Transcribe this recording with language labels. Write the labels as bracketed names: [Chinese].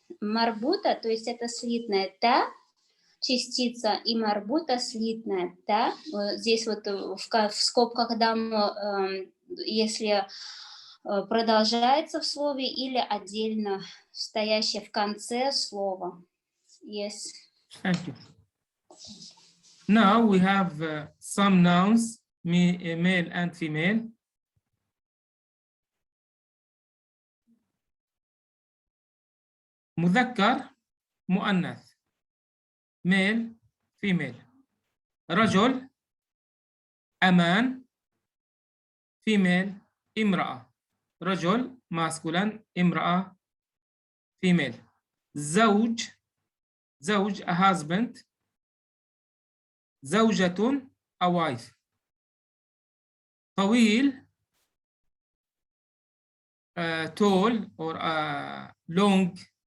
[Russian] Марбута, то есть это слитное та, частица, и марбута слитная та. Здесь вот в скобках дам, если продолжается в слове или отдельно стоящее в конце слова. [English] Yes. Thank you. Now we have some nouns, male and female. مذكر مؤنث male female. [Arabic] رجل أمان female امرأة. [English] رجل masculine امرأة female. زوج a husband. زوجة a wife. طويل tall or long.